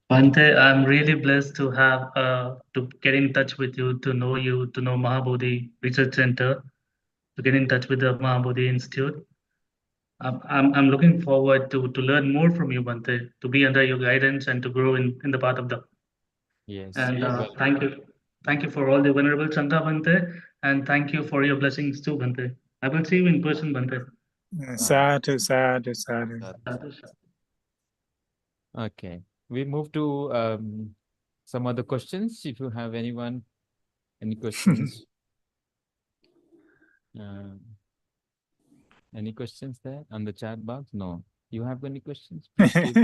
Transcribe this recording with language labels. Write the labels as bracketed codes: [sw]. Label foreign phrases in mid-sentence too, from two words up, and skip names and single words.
[en] Bante, I'm really blessed to have to get in touch with you, to know Mahabodhi Research Center, to get in touch with the Mahabodhi Institute. I'm looking forward to learn more from you, Bante, to be under your guidance and to grow in the path of the. Yes, And you're welcome. thank you for all the venerable Sangha, Bante, and thank you for your blessings too, Bante. I will see you in person, Bante. [pi] Sadhu, sadhu, sadhu. Sadhu, sadhu. [en] Okay, we move to some other questions. If you have any questions? Any questions there on the chat box? No. You have any questions? Please keep.